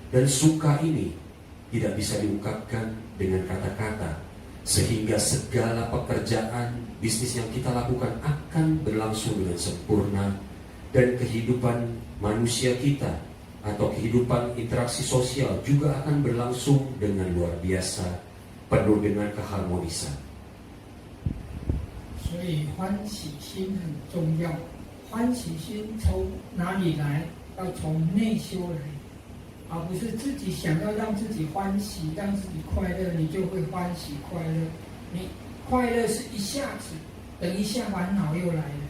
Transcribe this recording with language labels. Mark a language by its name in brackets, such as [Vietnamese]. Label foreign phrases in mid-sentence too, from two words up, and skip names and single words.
[Indonesian] Dan sukha ini tidak bisa diungkapkan dengan kata-kata, sehingga segala pekerjaan bisnis yang kita lakukan akan berlangsung dengan sempurna, dan kehidupan manusia kita atau kehidupan interaksi sosial juga akan berlangsung dengan luar biasa, penuh dengan keharmonisan. [Chinese] 所以欢喜心很重要。欢喜心从哪里来？要从内修来，而不是自己想要让自己欢喜、让自己快乐，你就会欢喜快乐。你快乐是一下子，等一下烦恼又来了。